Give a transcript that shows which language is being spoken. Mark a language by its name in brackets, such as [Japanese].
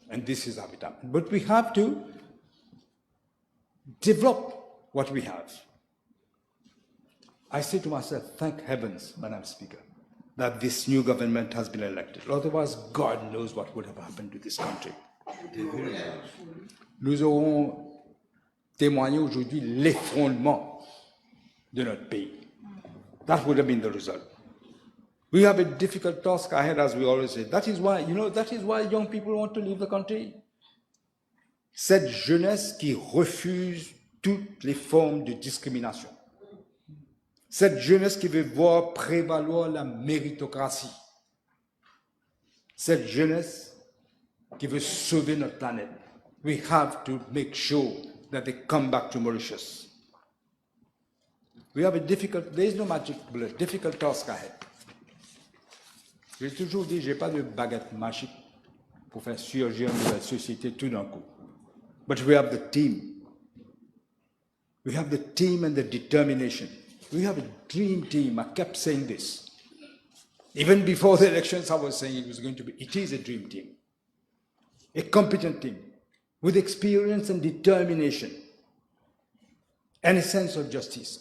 [English] And this is how it happened. But we have to develop what we have. I say to myself, thank heavens, Madam Speaker, that this new government has been elected. Otherwise, God knows what would have happened to this country. [French] Nous aurons témoigné aujourd'hui l'effondrement de notre pays. [English] That would have been the result. We have a difficult task ahead, as we always say. That is why young people want to leave the country. [French] Cette jeunesse qui refuse toutes les formes de discrimination. Cette jeunesse qui veut voir prévaloir la méritocratie. Cette jeunesse qui veut sauver notre planète. [English] We have to make sure that they come back to Mauritius. There is no magic bullet, difficult task ahead. [French] J'ai toujours dit, je n'ai pas de baguette magique pour faire surgir une nouvelle société tout d'un coup. [English] But we have the team. We have the team and the determination. We have a dream team. I kept saying this. Even before the elections, I was saying it is a dream team. A competent team with experience and determination and a sense of justice.